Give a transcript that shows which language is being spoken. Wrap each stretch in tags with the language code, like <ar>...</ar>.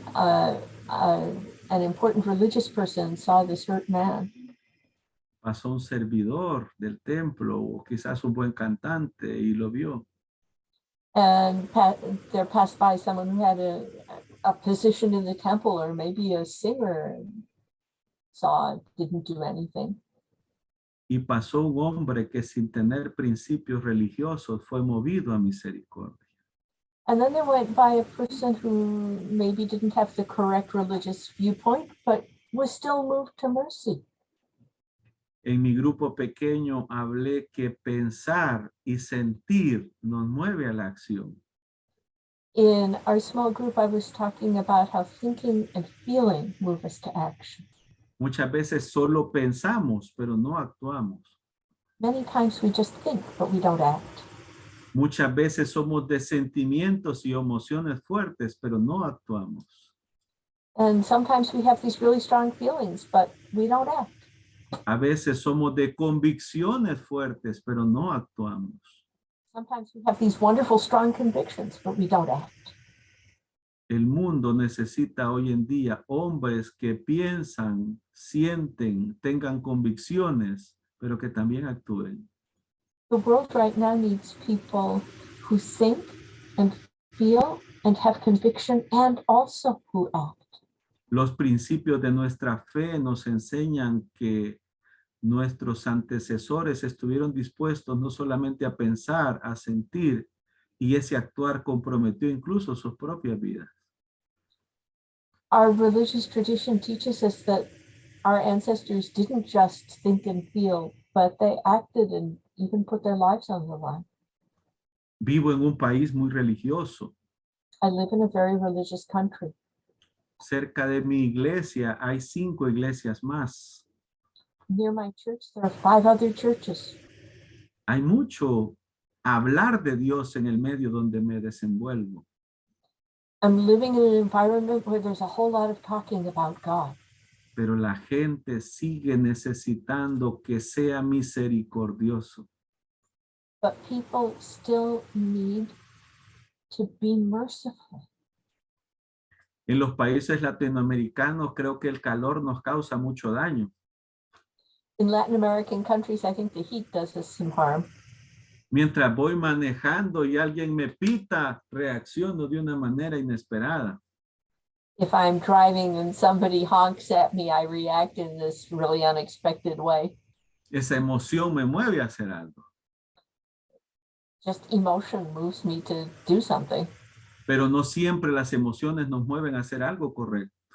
<en>An important religious person saw this hurt man.</en> <es>Pasó un servidor del templo o quizás un buen cantante y lo vio.</es> <en>And there passed by someone who had a position in the temple, or maybe a singer, and saw it, didn't do anything.</en> <es>Y pasó un hombre que sin tener principios religiosos fue movido a misericordia.</es> <en>And then there went by a person who maybe didn't have the correct religious viewpoint, but was still moved to mercy.</en> <es>En mi grupo pequeño hablé que pensar y sentir nos mueve a la acción.</es> <en>In our small group, I was talking about how thinking and feeling move us to action.</en> <es>Muchas veces solo pensamos, pero no actuamos.</es> <en>Many times we just think, but we don't act.</en> <es>Muchas veces somos de sentimientos y emociones fuertes, pero no actuamos.</es> <en>And sometimes we have these really strong feelings, but we don't act.</en> <es>A veces somos de convicciones fuertes, pero no actuamos.</es> <en>Sometimes we have these wonderful, strong convictions, but we don't act.</en> <es>El mundo necesita hoy en día hombres que piensan, sienten, tengan convicciones, pero que también actúen.</es> <en>The world right now needs people who think and feel and have conviction and also who act.</en> <es>Los principios de nuestra fe nos enseñan que nuestros antecesores estuvieron dispuestos no solamente a pensar, a sentir, y ese actuar comprometió incluso sus propias vidas.</es> <en>Our religious tradition teaches us that our ancestors didn't just think and feel, but they acted and even put their lives on the line.</en> <es>Vivo en un país muy religioso.</es> <en>I live in a very religious country.</en> <es>Cerca de mi iglesia hay 5 iglesias más.</es> <en>Near my church, there are 5 other churches.</en> <es>Hay mucho hablar de Dios en el medio donde me desenvuelvo.</es> <en>I'm living in an environment where there's a whole lot of talking about God.</en> <es>Pero la gente sigue necesitando que sea misericordioso.</es> <en>But people still need to be merciful.</en> <es>En los países latinoamericanos creo que el calor nos causa mucho daño.</es> <en>In Latin American countries, I think the heat does us some harm.</en> <es>Mientras voy manejando y alguien me pita, reacciono de una manera inesperada.</es> <en>If I'm driving and somebody honks at me, I react in this really unexpected way.</en> <es>Esa emoción me mueve a hacer algo.</es> <en>Just emotion moves me to do something.</en> <es>Pero no siempre las emociones nos mueven a hacer algo correcto.</es>